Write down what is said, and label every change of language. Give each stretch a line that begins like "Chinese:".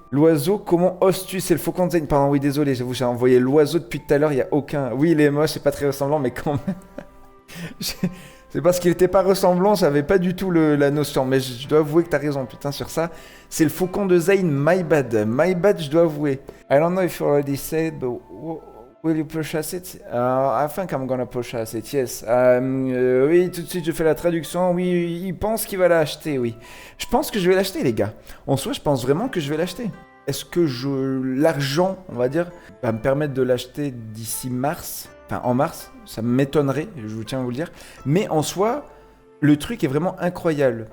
French: L'oiseau, comment oses-tu? C'est le faucon de Zane. Pardon, oui, désolé, j'avoue, j'ai envoyé l'oiseau depuis tout à l'heure, il y a aucun... Oui, il est moche, c'est pas très ressemblant, mais quand même... C'est parce qu'il était pas ressemblant, j'avais pas du tout la notion. Mais je dois avouer que t'as raison, putain, sur ça. C'est le faucon de Zane,
English: my bad. My bad,
French: je dois avouer.
English: I don't know if you already said, but... Will you purchase it? I think I'm gonna purchase it, yes.
French: Oui, tout de suite, je fais la traduction. Oui, il pense qu'il va l'acheter, oui. Je pense que je vais l'acheter, les gars. En soi, je pense vraiment que je vais l'acheter. Est-ce que l'argent, on va dire, va me permettre de l'acheter d'ici mars? Enfin, en mars, ça m'étonnerait, je vous tiens à vous le dire. Mais en soi, le truc est vraiment incroyable.